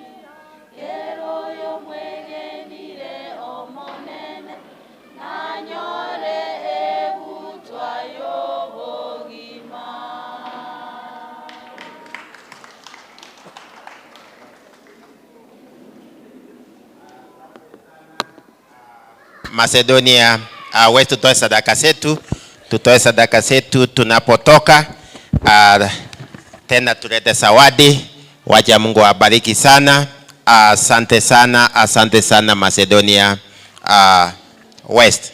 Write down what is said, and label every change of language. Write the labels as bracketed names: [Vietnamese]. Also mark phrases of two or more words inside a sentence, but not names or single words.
[Gusii] Kero yo mwege nire omonene, na nyore egutwa yo bogima. [Swahili] Macedonia West, tutoe sadaka zetu tunapotoka. Tena tulete zawadi. Wacha Mungu awabariki sana. Asante sana Macedonia West.